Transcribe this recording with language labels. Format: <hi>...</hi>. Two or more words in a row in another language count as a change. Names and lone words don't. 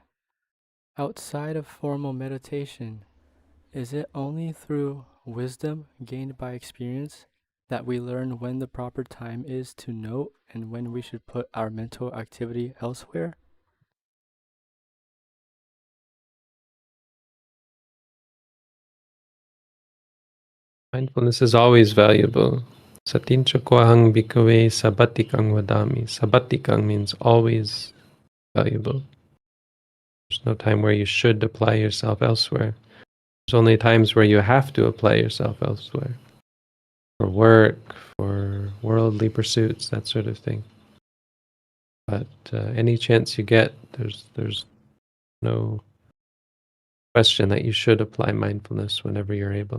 <en>Outside of formal meditation, is it only through wisdom gained by experience that we learn when the proper time is to note and when we should put our mental activity elsewhere? Mindfulness is always valuable.</en> <pi>Satincha kohang bhikkhave sabatikang vadami.</pi> <en>Sabatikang means always valuable. There's no time where you should apply yourself elsewhere. There's only times where you have to apply yourself elsewhere. For work, for worldly pursuits, that sort of thing. But any chance you get, there's no question that you should apply mindfulness whenever you're able.</en>